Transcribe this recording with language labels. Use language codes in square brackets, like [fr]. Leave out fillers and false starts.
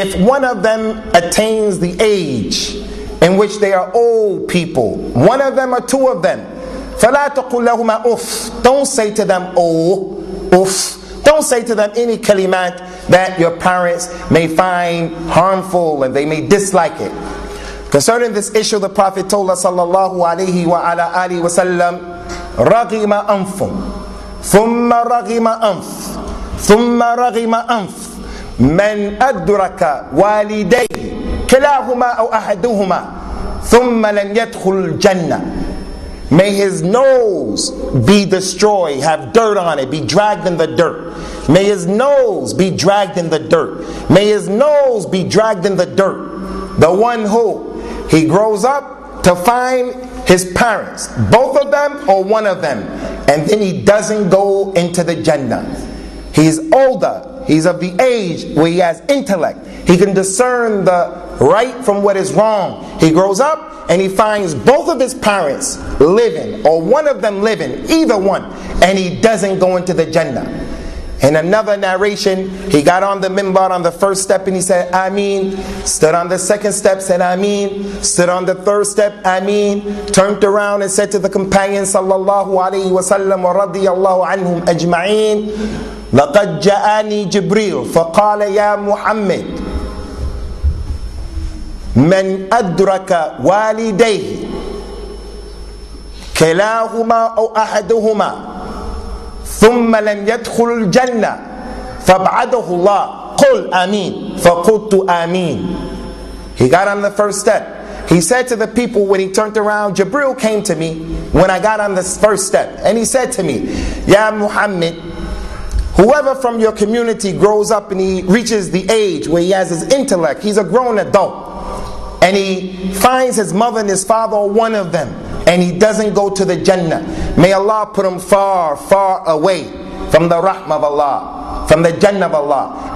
[en] If one of them attains the age in which they are old people, one of them or two of them, [ar] فَلَا تَقُلْ لَهُمَا أُفْ. [en] Don't say to them, oh, uff. Don't say to them any kalimat that your parents may find harmful and they may dislike it. Concerning this issue, the Prophet told us sallallahu alayhi wa ala alihi wa sallam, [ar] رَغِمَ أَنْفٌ ثُمَّ رَغِمَ أَنْفٌ ثُمَّ رَغِمَ أَنْفٌ مَنْ أَدْرَكَ وَالِدَيْهِ كِلَاهُمَا أَوْ أَحَدُهُمَا ثُمَّ لَنْ يَدْخُلْ الْجَنَّةِ. [en] May his nose be destroyed, have dirt on it, be dragged in the dirt. May his nose be dragged in the dirt. May his nose be dragged in the dirt. The one who he grows up to find his parents, both of them or one of them, and then he doesn't go into the Jannah. He's older, he's of the age where he has intellect, he can discern the right from what is wrong. He grows up and he finds both of his parents living, or one of them living, either one, and he doesn't go into the Jannah. In another narration, he got on the minbar on the first step and he said, Ameen. Stood on the second step, said Ameen. Stood on the third step, Ameen. Turned around and said to the companions, sallallahu alayhi wa sallam wa radiyallahu anhum ajma'een, [ar] لَقَدْ جَاءَنِي جِبْرِيلٌ فَقَالَ يَا مُحَمَّدٌ من أدرك والديه كلاهما أو أحدهما ثم لم يدخل الجنة فابعده الله قل آمين فقلت آمين. [en] He got on the first step. He said to the people when he turned around, Jibril came to me when I got on this first step, and he said to me, Ya Muhammad, whoever from your community grows up and he reaches the age where he has his intellect, he's a grown adult, and he finds his mother and his father or one of them, and he doesn't go to the Jannah, may Allah put him far, far away from the rahmah of Allah, from the Jannah of Allah.